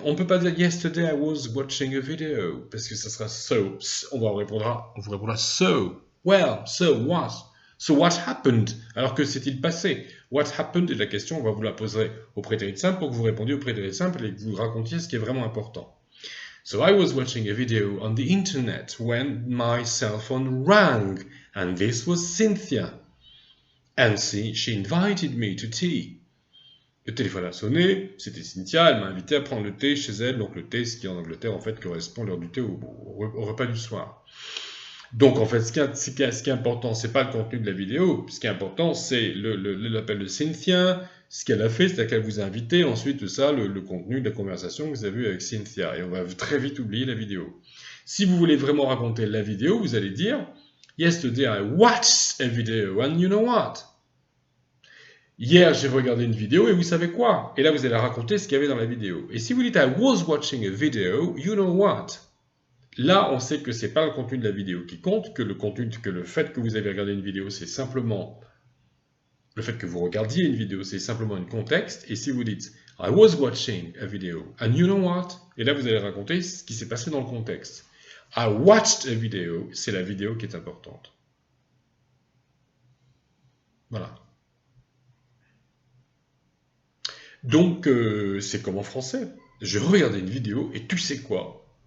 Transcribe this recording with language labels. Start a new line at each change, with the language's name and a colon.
French: On ne peut pas dire
English: yesterday I was watching a video,
French: parce que ça sera so. On vous répondra
English: so. Well, so what? So what happened?
French: Alors que s'est-il passé?
English: What happened
French: est la question, on va vous la poser au prétérit simple pour que vous répondiez au prétérit simple et que vous racontiez ce qui est vraiment important.
English: So I was watching a video on the internet when my cell phone rang, and this was Cynthia. And she invited me to tea.
French: Le téléphone a sonné, c'était Cynthia, elle m'a invité à prendre le thé chez elle, donc le thé, ce qui en Angleterre en fait correspond à l'heure du thé au repas du soir. Donc en fait, ce qui est important, c'est pas le contenu de la vidéo, ce qui est important, c'est l'appel de Cynthia, ce qu'elle a fait, c'est-à-dire qu'elle vous a invité, ensuite ça, le contenu de la conversation que vous avez eu avec Cynthia, et on va très vite oublier la vidéo. Si vous voulez vraiment raconter la vidéo, vous allez dire «
English: Yesterday I watched a video, and you know what ?»
French: Hier, j'ai regardé une vidéo et vous savez quoi? Et là, vous allez raconter ce qu'il y avait dans la vidéo. Et si vous dites
English: I was watching a video, you know what?
French: Là, on sait que c'est pas le contenu de la vidéo qui compte, que le fait que vous avez regardé une vidéo, c'est simplement le fait que vous regardiez une vidéo, c'est simplement un contexte. Et si vous dites
English: I was watching a video, and you know what?
French: Et là, vous allez raconter ce qui s'est passé dans le contexte.
English: I watched a video,
French: c'est la vidéo qui est importante. Voilà. Donc, c'est comme en français. Je regardais une vidéo et tu sais quoi?